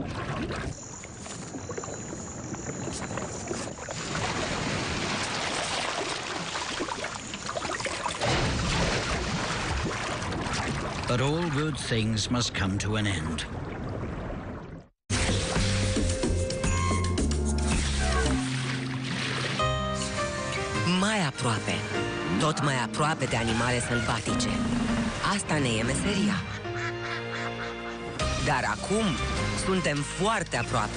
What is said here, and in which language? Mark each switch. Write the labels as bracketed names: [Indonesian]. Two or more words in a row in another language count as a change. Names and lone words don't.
[English] But all good things must come to an end. [Romanian] Mai aproape, tot mai aproape de animale sălbatice. Asta ne e meseria. Dar acum suntem foarte aproape.